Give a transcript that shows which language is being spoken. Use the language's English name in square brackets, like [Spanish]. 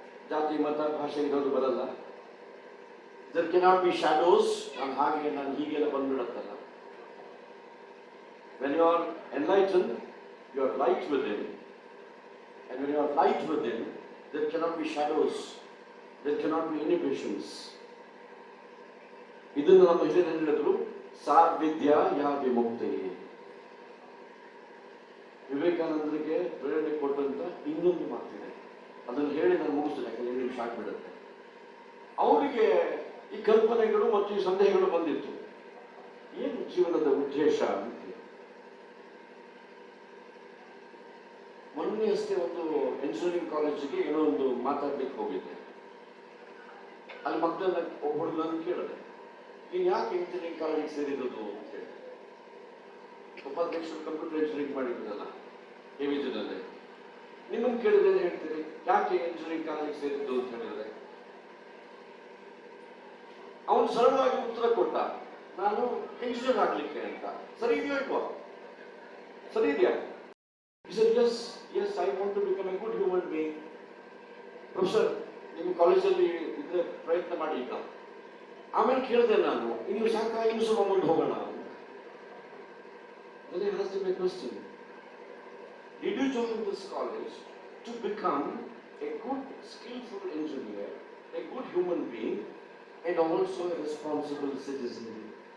[Kannada] Jati, mata, bhasha irodu baralla. [English] There cannot be shadows. [Kannada] Nan hige bandubiduttalla. [English] When you are enlightened, you are light within. And when you are light within, there cannot be shadows. There cannot be inhibitions. [Kannada] ಇದನ್ನು ನಮ್ಮ ಹಿರಿಯರು ಹೇಳಿದ್ರು, [Sanskrit] ಸಾ ವಿದ್ಯಾ ಯಾ ವಿಮುಕ್ತಿ. [Kannada] ವಿವೇಕಾನಂದರಿಗೆ ಪ್ರೇರಣೆ ಕೊಟ್ಟಂತ ಇನ್ನೊಂದು ಮಾತಿದೆ, ಅದನ್ನು ಹೇಳಿ ನಾನು ಮುಗಿಸ್ತೇನೆ, ಯಾಕಂದ್ರೆ ನಿಮಿಷ ಆಗ್ಬಿಡುತ್ತೆ. ಅವರಿಗೆ ಈ ಕಲ್ಪನೆಗಳು ಮತ್ತು ಈ ಸಂದೇಹಗಳು ಬಂದಿತ್ತು, ಏನು ಜೀವನದ ಉದ್ದೇಶ ಅಂತ. ಮೊನ್ನೆ ಅಷ್ಟೇ ಒಂದು ಎಂಜಿನಿಯರಿಂಗ್ ಕಾಲೇಜಿಗೆ ಏನೋ ಒಂದು ಮಾತಾಡ್ಲಿಕ್ಕೆ ಹೋಗಿದ್ದೆ. ಅಲ್ಲಿ ಮಕ್ಕಳನ್ನ ಒಬ್ಬ ಹುಡುಗನ ಕೇಳಿದೆ, ನೀನು ಯಾಕೆ ಇಂಜಿನಿಯರಿಂಗ್ ಕಾಲೇಜಿಗೆ ಸೇರಿರೋದು ಅಂತ ಹೇಳಿ. ಉಪಾಧ್ಯಕ್ಷರು ಕಂಪ್ಯೂಟರ್ ಇಂಜಿನಿಯರಿಂಗ್ ಮಾಡಿದ್ರಲ್ಲ KVJ, ನಿಮ್ಮನ್ನು ಕೇಳಿದ್ರೆ ಹೇಳ್ತೀರಿ ಯಾಕೆ ಇಂಜಿನಿಯರಿಂಗ್ ಕಾಲೇಜಿಗೆ ಸೇರಿದ್ದು ಅಂತ ಹೇಳಿದ್ರೆ, ಅವನು ಸರಳವಾಗಿ ಉತ್ತರ ಕೊಟ್ಟ, ನಾನು ಇಂಜಿನಿಯರ್ ಆಗ್ಲಿಕ್ಕೆ ಅಂತ. ಸರಿ ಇದೆಯೋ ಇಲ್ವಾ? ಸರಿ ಇದೆಯಾ? [English] He said, yes, I want to become a good human being. [Kannada] Professor, ನಿಮ್ಮ ಕಾಲೇಜಲ್ಲಿ ಇದ್ರೆ ಪ್ರಯತ್ನ ಮಾಡಿ ಈಗ. ಆಮೇಲೆ ಕೇಳಿದೆ ನಾನು, ಇನ್ನು ಸಾಕ, ಇನ್ನು ಸ್ವಲ್ಪ ಮುಂದೆ ಹೋಗೋಣ. [English] Then I asked him a question. Did you join this college to become a good, skillful engineer, a good human being, and also a responsible citizen?